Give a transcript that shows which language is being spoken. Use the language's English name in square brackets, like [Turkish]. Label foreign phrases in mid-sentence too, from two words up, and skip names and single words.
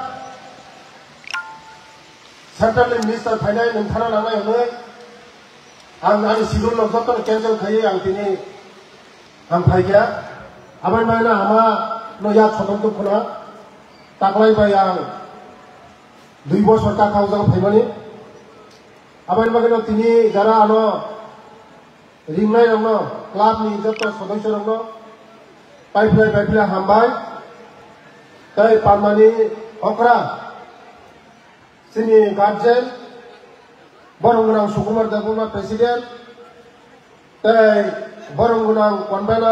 [English] central minister [Kok Borok] final nthana nangai hune ang ani sidul no joton cancel khai ang tini ang phaikya abai mana ama no ya soton tu puna taklai bai ang [Bangla] 2 বছর টাকা [Kok Borok] উজাও ফাইবানি আবার বাগেনো তিনি যারা আনো রিংনাই রং ক্লাব নি [Bangla] যত সদস্য [Kok Borok] রং পাইপ্লাই হামবাই তাই পারমানি অকরা সিনি গার্জেন বরংগুনাং সুকুমার দেববর্মা প্রেসিডেন্ট তাই বরংগুনাং কনভেনার